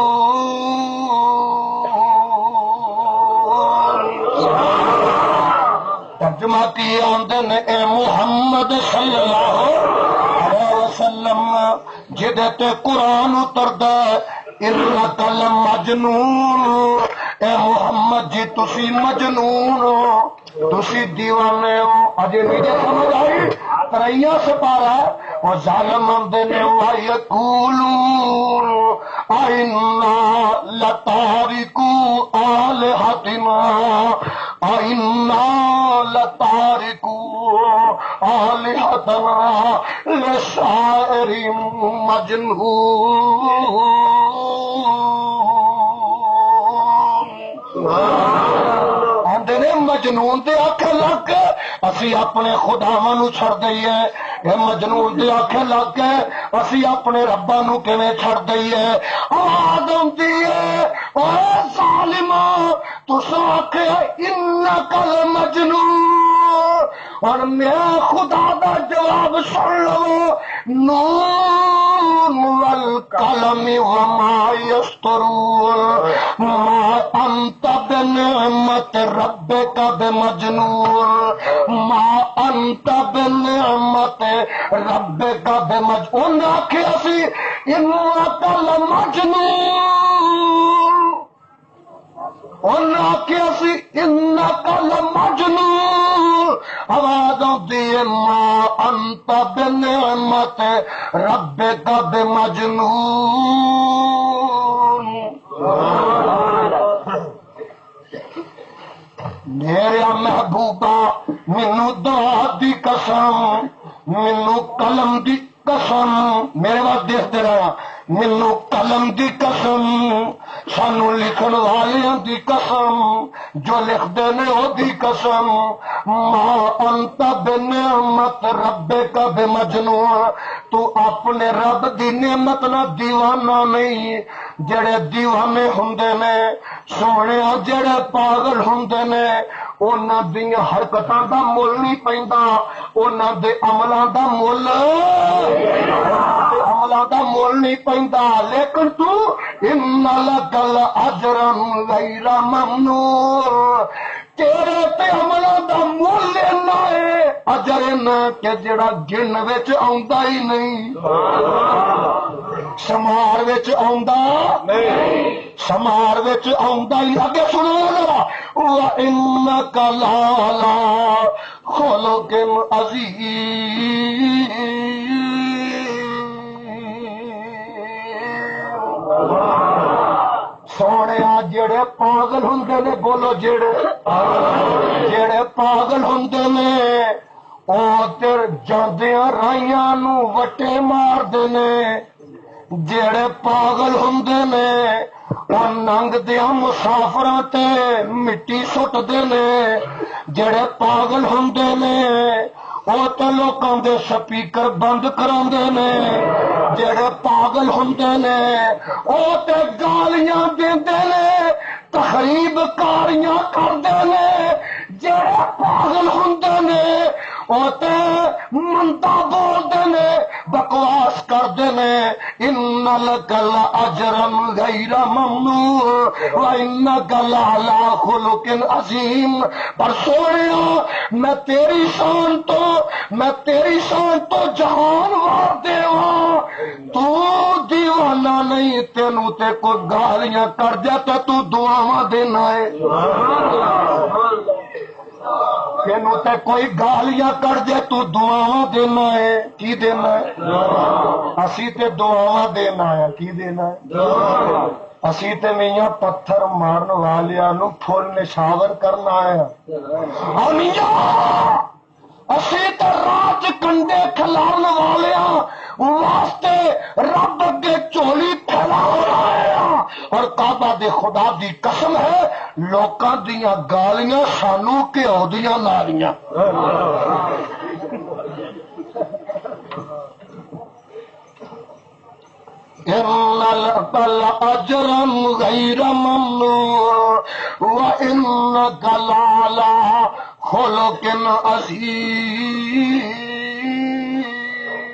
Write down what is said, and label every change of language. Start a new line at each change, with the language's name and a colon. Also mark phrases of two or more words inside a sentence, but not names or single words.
Punjabi: ترجمہ کیا آندے نے اے محمد صلی اللہ علیہ وسلم جدے تے قرآن اتردا
Arabic: انک لمجنون،
Punjabi: اے محمد جی تسی مجنون ہو، تسی دیوانے ہو۔ اجے نہیں جے سمجھ آئی تریا سپارا اور ظالم آندے نے
Arabic: وَيَقُولُونَ أَإِنَّا لَتَارِكُو آلِهَتِنَا أَإِنَّا لَتَارِكُو آلِهَتَنَا لِشَاعِرٍ مجنون۔
Punjabi: آندے نے مجنون دے آکھے لگ اسی اپنے خداواں نو چھڑ دئیے، اے مجنون دے آکھے لگ کے اسی اپنے رباں نو کیویں چھڑ دئیے۔ آواز آندی ہے اے ظالما تساں آکھے
Arabic: انک لمجنون،
Punjabi: اور میں خدا دا جواب سن لو
Arabic: نون والقلم وما یسطرون ما انت بنعمت ربک بمجنون ما انت بنعمت ربک بمجنون۔
Punjabi: آخیا سی
Arabic: انک لمجنون،
Punjabi: انہاں آخیا سی
Arabic: انک لمجنون،
Urdu: آواز آتی ہے
Arabic: ما انت بنعمت ربک بمجنون۔
Punjabi: میرے محبوبہ مینو دعا دی قسم، مینو قلم دی قسم، میرے بات دیکھتے رہا، مینو قلم دی قسم، سانو لکھن والیاں دی قسم، جو لکھتے نے او دی قسم،
Arabic: ما انت بنعمت ربک بمجنون،
Punjabi: تو اپنے رب دی نعمت نہ دیوانہ نہیں۔ جڑے دیوانے ہوندے نے سونے جڑے پاگل ہوندے نے انہاں دیاں حرکتاں دا مول نہیں پیندا، انہاں دے عملاں دا مول نہیں پیندا، لیکن تو
Arabic: ان لک الاجرا غیر ممنون،
Punjabi: تیرے تے عملاں دا مول لینا ہے اجر نہ کہ جڑا گن وچ آوندا ہی نہیں، شمار وچ آوندا نہیں، شمار وچ آوندا ہی۔ اگے سنو ذرا
Arabic: وَإِنَّكَ لَعَلَىٰ خُلُقٍ عَظِيمٍ۔
Punjabi: سونے جڑے پاگل ہوندے نے، بولو جڑے پاگل ہوندے نے او تیر جاندیاں رائیاں نو وٹے مار دے نے، جڑے پاگل ہوندے نے او ننگ دیاں مسافراں تے مٹی سٹ دے نے، جڑے پاگل ہوندے نے او تے لوکاں دے سپیکر بند کراندے نے، جڑے پاگل ہوندے نے او تے گالیاں دیندے نے، تخریب کاریاں کردے نے، جڑے پاگل ہوندے نے او تے مندا بولدے نے، بکواس کردے نے۔
Arabic: ان لک لاجرا غیر ممنون وانک لعلی خلق عظیم۔
Punjabi: پر سونیا میں تیری شان تو جہان وار دیواں، تو دیوانہ نہیں، تینوں تے کوئی گالیاں کر دیا تے تو دعاواں دینا ہے، تینوں تے کوئی گالیاں کر دے تو دعاواں دینا ہے، کی دینا ہے؟ اسی تے دعاواں دینا ہے، کی دینا ہے؟ اسی تے میاں پتھر مارن والیاں نو پھول نشاور کرنا ہے، اسی تے رات کنڈے کھلان والیاں واسطے رب اگے چولی پھیلانا ہے۔ اور کعبہ دے خدا دی قسم ہے لوکاں دیاں گالیاں سانو گھیو دیاں نالیاں۔
Arabic: ان لک لاجرا غیر ممنون وانک لعلی خلق عظیم۔